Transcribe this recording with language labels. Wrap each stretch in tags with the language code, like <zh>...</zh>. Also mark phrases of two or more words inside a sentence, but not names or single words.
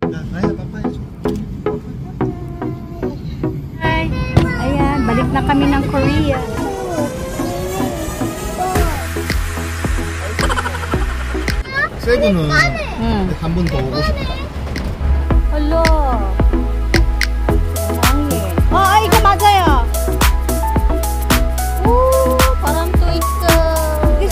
<tl>Kaya, papaya. Hi! Ayan, balik na kami ng Korea.</tl> <ko>세부는 한 번 더 오고 싶다. Hello! 이거 맞아요! 오, 바람도 있어. 여기서.</ko>